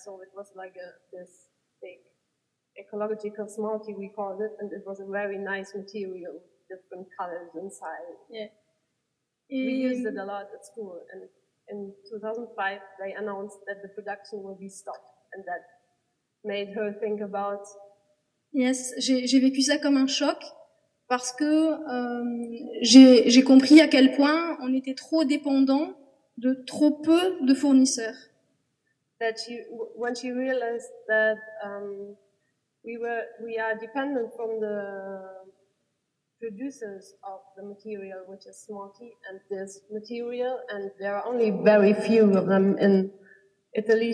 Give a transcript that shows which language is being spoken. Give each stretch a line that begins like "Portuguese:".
English: So it was like this big ecological smarty, we called it, and it was a very nice material with different colors inside. Yeah. We used it a lot at school, and in 2005 they announced that the production will be stopped, and that made her think about.
French: Yes, j'ai vécu ça comme un choc parce que j'ai compris à quel point on était trop dépendant de trop peu de fournisseurs.
English: When she realized that we are dependent from the producers of the material, which is Smarty, and this material, and there are only very few of them in Italy.